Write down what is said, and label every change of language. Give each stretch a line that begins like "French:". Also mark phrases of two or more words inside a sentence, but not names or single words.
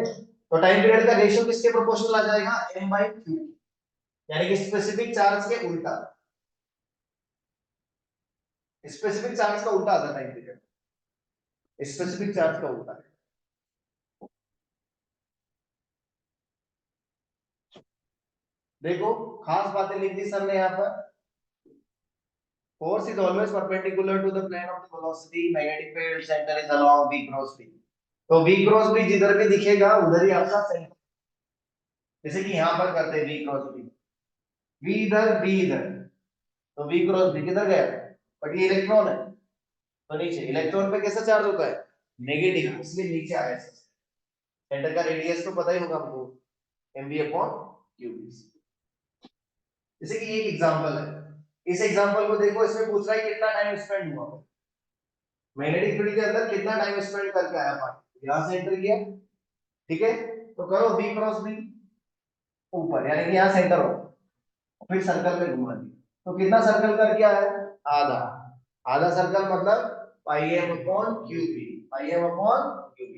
Hindi: तो
English: time period
Hindi: का रेशियो किसके प्रोपोर्शनल आ जाएगा, m बाई q, यानी कि
English: specific charge
Hindi: के उल्टा,
English: specific charge
Hindi: का उल्टा आता है
English: time period, specific charge
Hindi: का उल्टा है। देखो खास बातें लिख दी सर ने यहाँ पर,
English: force is always perpendicular to the plane of the velocity, magnetic field center is along v cross b।
Hindi: तो
English: v cross b
Hindi: जिधर भी दिखेगा उधर ही आपका सेंटर, जैसे कि यहां पर करते हैं
English: v cross b,
Hindi: v इधर b इधर, तो
English: v cross b
Hindi: किधर गया, बट ये इलेक्ट्रॉन है तो नीचे, इलेक्ट्रॉन पे कैसा चार्ज होता है, नेगेटिव, इसलिए नीचे आया। सेंटर का रेडियस तो पता ही होगा हमको, mv
English: upon q b.
Hindi: जैसे कि एक एग्जांपल है, इस एग्जांपल को देखो, इसमें पूछ रहा है कितना
English: time spend
Hindi: हुआ,
English: magnetic field
Hindi: के अंदर कितना
English: time spend
Hindi: करके आया पार्टिकल, यहां से एंटर किया, ठीक है, तो करो
English: v cross b
Hindi: ऊपर, यानी कि यहां सेंटर हो, फिर सर्कल में घुमा दिया, तो कितना सर्कल करके आया, आधा, आधा सर्कल मतलब पाई m
English: upon qb,
Hindi: पाई m
English: upon qb.